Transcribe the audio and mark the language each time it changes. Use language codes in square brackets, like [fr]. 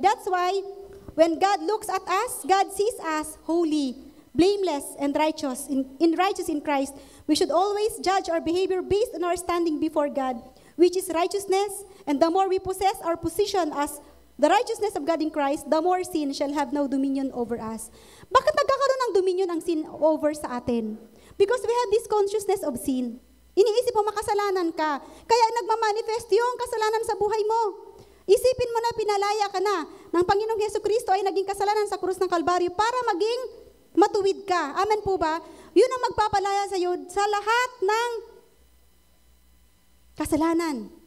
[en] That's why, when God looks at us, God sees us holy, blameless, and righteous in Christ. We should always judge our behavior based on our standing before God, which is righteousness. And the more we possess our position as the righteousness of God in Christ, the more sin shall have no dominion over us. [tl] Bakit nagkakaroon ng dominion ang sin over sa atin? [en] Because we have this consciousness of sin. [tl] Iniisip mo makasalanan ka, kaya nagmamanifest yung kasalanan sa buhay mo. Isipin mo na pinalaya ka na ng Panginoong Jesucristo ay naging kasalanan sa krus ng Kalbaryo para maging matuwid ka. Amen po ba? Yun ang magpapalaya sa iyo sa lahat ng kasalanan.